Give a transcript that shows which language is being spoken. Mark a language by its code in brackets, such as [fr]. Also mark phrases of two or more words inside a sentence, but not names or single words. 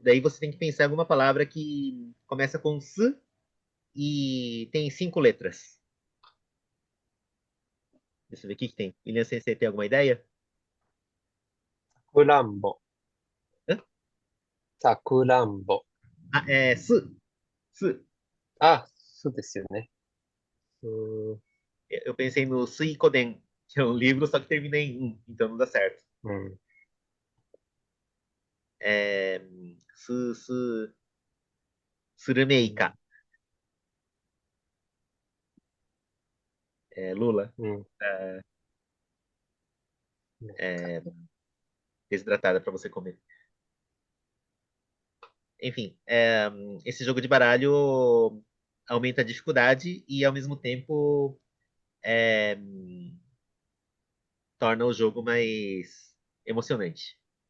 [pt] Daí você tem que pensar em alguma palavra que começa com S e tem 5 letras. Deixa eu ver o que tem. William Sensei tem alguma ideia? Sakurambo. Hã? Sakurambo. Ah, é S. S. [ja] Ah, そうですよね。う [pt] Eu pensei no Suikoden, que é um livro, só que termina em um, então não dá certo. [ja] うん。 [pt] É, [ja] うん。 [pt] Surumeika, Lula, [ja] うん。 [pt] é, [ja] なんか [pt] é, desidratada para você comer. Enfim, esse jogo de baralho aumenta a dificuldade e, ao mesmo tempo, é, torna o jogo mais emocionante.